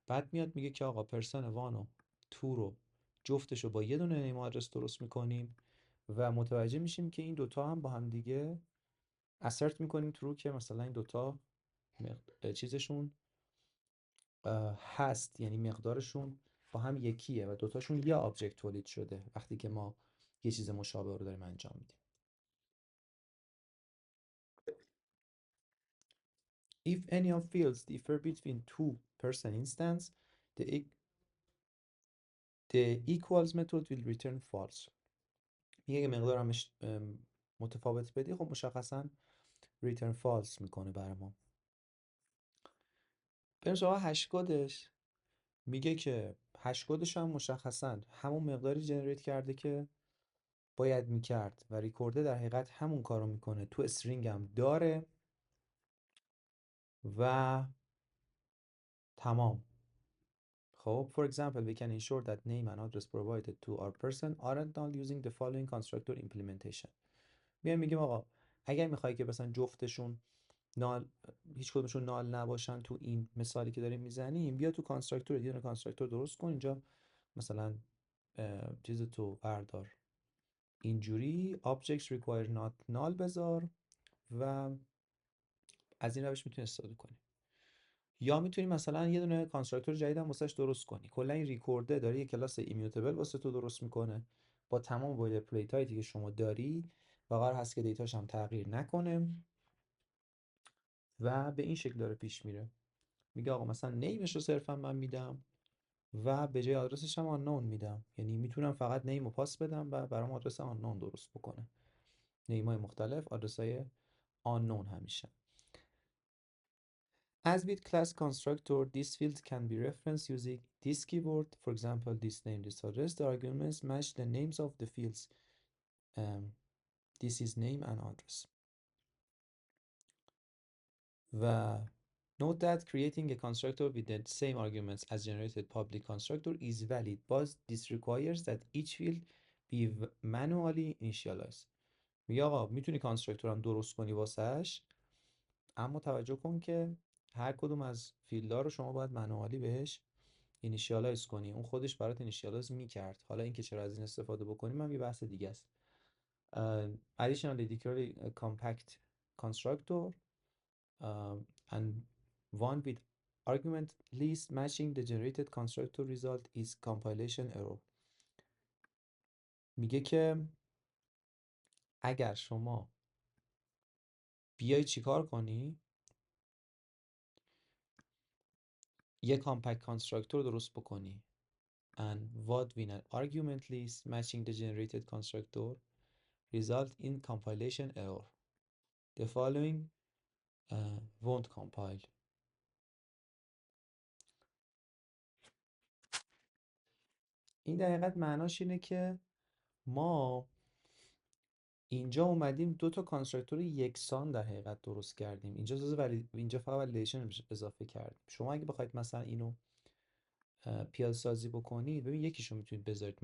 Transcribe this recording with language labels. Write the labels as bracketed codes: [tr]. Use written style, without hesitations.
[fa] بعد میاد میگه که آقا پرسن 1 و 2 رو جفتش رو با یه دونه نیم آدرس درست میکنیم و متوجه میشیم که این دوتا هم با هم دیگه اسرت میکنیم تو رو که مثلا این دوتا چیزشون هست، یعنی مقدارشون با هم یکیه و دوتاشون یه آبجکت تولید شده وقتی که ما یه چیز مشابه رو داریم انجام میدیم. [en] If any of fields differ between two person instance, the equals method will return false. [fa] میگه مقدار همش متفاوت بدی، خب مشخصا return false میکنه برای ما. بریم سراغ هشکدش. میگه که هشکدش هم مشخصا همون مقداری جنریت کرده که باید میکرد و ریکورده در حقیقت همون کارو میکنه، تو استرینگ هم داره و تمام. [en] خب for example we can ensure that name and address provided to our person aren't null using the following constructor implementation. [fa] میگیم آقا اگر میخوای که مثلا جفتشون نال، هیچ کدومشون نال نباشن تو این مثالی که داریم میزنیم، بیا تو کانستراکتور یه دونه کانستراکتور درست کن، اینجا مثلا چیز تو بردار اینجوری objects require not null بذار و از این روش میتونی استفاده کنی. یا میتونی مثلا یه دونه کانستراکتور جدید هم واسش درست کنی. کلا این ریکورده داره یه کلاس ایمیوتبل واسه تو درست میکنه با تمام بویلر پلیت هایی که شما داری و قرار هست که دیتاش هم تغییر نکنه و به این شکل داره پیش میره. میگه آقا مثلا نیمش رو صرفا من میدم و به جای آدرسش هم آنون میدم، یعنی میتونم فقط نیم رو پاس بدم و برام آدرس آنون درست بکنه. نیم های مختلف، آدرس های آنون همیشه. [en] As with class constructor, this field can be referenced using this keyword. For example, this name, this address. The arguments match the names of the fields. This is name and address. و note that creating a constructor with the same arguments as generated public constructor is valid, but this requires that each field be manually initialized. [fa] میگه آقا میتونی کانستراکتور هم درست کنی واسش، اما توجه کن که هر کدوم از فیلدها رو شما باید منوالی بهش اینیشیالایز کنی. اون خودش برات اینیشیالایز میکرد، حالا اینکه چرا از این استفاده بکنیم هم یه بحث دیگه است. [en] Additionally, declare a compact constructor and one with argument list matching the generated constructor result is compilation error. [fa] میگه که اگر شما بیای چیکار کنی، یه کامپکت کانستراکتور درست بکنی [en] and what with an argument list matching the generated constructor result in compilation error. The following won't compile. [fa] این در حقیقت معناش اینه که ما اینجا اومدیم دو تا کانستراکتور یکسان در حقیقت درست کردیم. اینجا فقط ولیدیشن اضافه کردیم. شما اگه بخواید مثلا اینو پیاده سازی بکنید، ببین یکیشو میتونید بذارید.